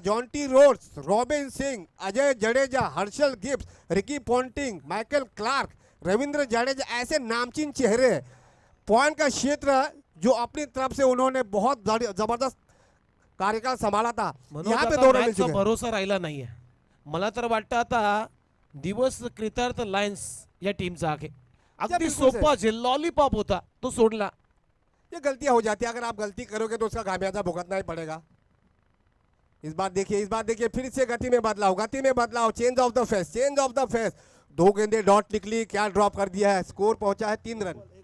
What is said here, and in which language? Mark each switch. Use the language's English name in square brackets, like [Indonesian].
[Hindi] Jonty Rhodes, robin Singh, Ajay Jadeja, Herschelle Gibbs, Ricky Ponting, Michael Clarke, Ravindra Jadeja, ऐसे नामचीन चेहरे। पॉइंट का क्षेत्र जो अपनी तरफ से उन्होंने बहुत जबरदस्त कार्यकाल संभाला था, यहाँ पे 2 रन मिल चुके। [Marathi] भरोसा राहिला नाहीये। मला तर वाटतं आता दिवस कृतार्थ लायन्स या टीमचा आहे। अगदी [Hindi] बिल्कुल [Marathi] सोपा जे लॉलीपॉप होता तो सोडला। [Hindi] ये गलतियां हो जाती है, अगर आप गलती करोगे तो उसका खामियाजा भुगतना ही पड़ेगा। इस बार देखिए फिर से गति में बदलाव, चेंज ऑफ द फेस। 2 गेंदें डॉट निकली, क्या ड्रॉप कर दिया है। स्कोर पहुंचा है 3 रन।